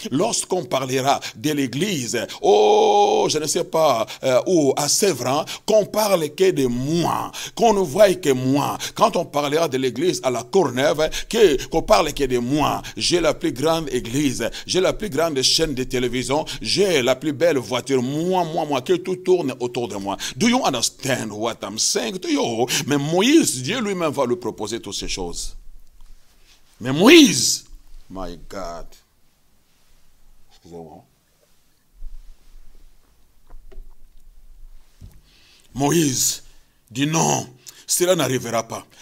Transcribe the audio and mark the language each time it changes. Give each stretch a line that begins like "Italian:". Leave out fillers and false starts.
French: Lorsqu'on parlera de l'église, je ne sais pas, ou à Sévran, qu'on parle que de moi, qu'on ne voie que moi. Quand on parlera de l'église à la Courneuve, qu'on parle que de moi. J'ai la plus grande église, j'ai la plus grande chaîne de télévision, j'ai la plus belle voiture, moi, que tout tourne autour de moi.
English: Do you understand what I'm saying to you?
French: Mais Moïse, Dieu lui-même va lui proposer toutes ces choses. Mais Moïse,
English: my God,
French: excusez-moi. Moïse dit non, cela n'arrivera pas.